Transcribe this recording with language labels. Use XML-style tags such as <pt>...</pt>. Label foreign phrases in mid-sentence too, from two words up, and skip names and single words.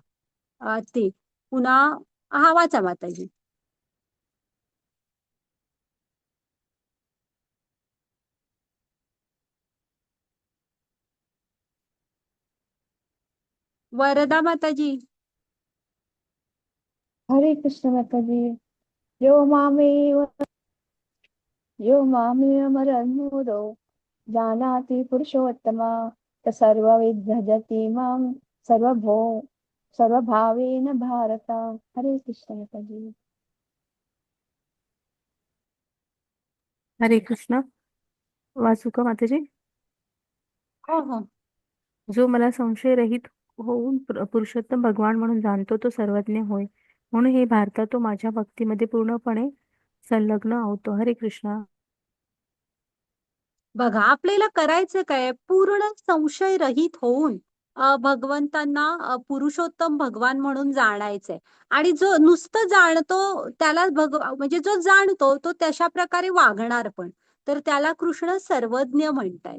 <mr>ते पुन्हा हा वाचा माताजी. वरदा माताजी. हरे कृष्ण माताजी.</mr> <sa>यो मामेव यो मामेवमरन्मुदो जानाति पुरुषोत्तमा सर्वविद् भजति मां सर्वभो सर्वभावेन भारत.</sa> <mr>हरे कृष्ण माताजी. हरे कृष्ण. वाचू का माताजी? हो हो. जो मला संशयरहित होऊन पुरुषोत्तम भगवान म्हणून जाणतो तो सर्वज्ञ होय. म्हणून हे भारता तो माझ्या भक्तीमध्ये पूर्णपणे संलग्न होतो. हरे कृष्ण. बघा आपल्याला करायचं काय? पूर्ण संशय रहित होऊन भगवंतांना पुरुषोत्तम भगवान म्हणून जाणायचंय. आणि जो नुसतं जाणतो त्याला म्हणजे जो जाणतो तो तशा प्रकारे वागणार पण, तर त्याला कृष्ण सर्वज्ञ म्हणतायत.</mr>